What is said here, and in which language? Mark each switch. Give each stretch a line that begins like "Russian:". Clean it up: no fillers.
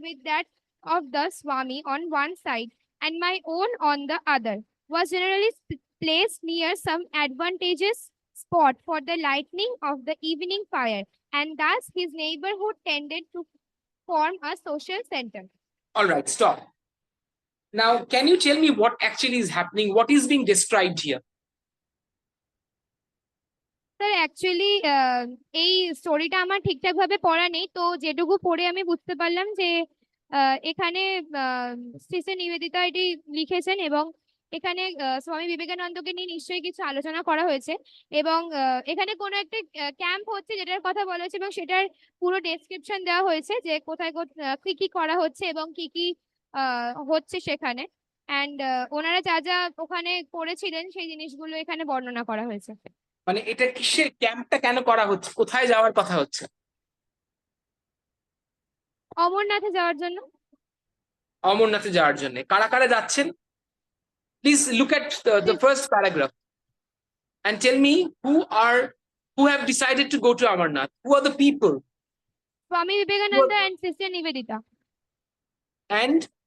English: with that of the Swami on one side and my own on the other was generally placed near some advantageous spot for the lighting of the evening fire, and thus his neighborhood tended to form a social center. All right, stop. Now, can you tell me what actually is happening? What is being described here?
Bangla: Sir actually এই স্টোরিটা আমার ঠিকঠাক ভাবে পড়া নেই, তো যেটুকু পড়ে আমি বুঝতে পারলাম যে এখানে সিস্টার নিবেদিতা এটি লিখেছেন এবং এখানে স্বামী বিবেকানন্দকে নিয়ে নিশ্চয়ই কিছু আলোচনা করা হয়েছে এবং এখানে কোনো একটা ক্যাম্প হচ্ছে যেটার কথা বলা হয়েছে এবং সেটার পুরো ডেসক্রিপশন দেওয়া হয়েছে যে কোথায় কি কি করা হচ্ছে এবং কি কি হচ্ছে সেখানে, অ্যান্ড ওনারা যা যা ওখানে করেছিলেন সেই জিনিসগুলো এখানে বর্ণনা করা হয়েছে। মানে এটা কিসের ক্যাম্পটা কেন করা হচ্ছে, কোথায় যাওয়ার কথা হচ্ছে? অমরনাথে যাওয়ার জন্য। অমরনাথে যাওয়ার জন্য কারা কারা যাচ্ছেন?
English: Please look at the first paragraph and tell me who have decided to go to Amarnath. Who are the people? Swami Vivekananda and Sister Nivedita. And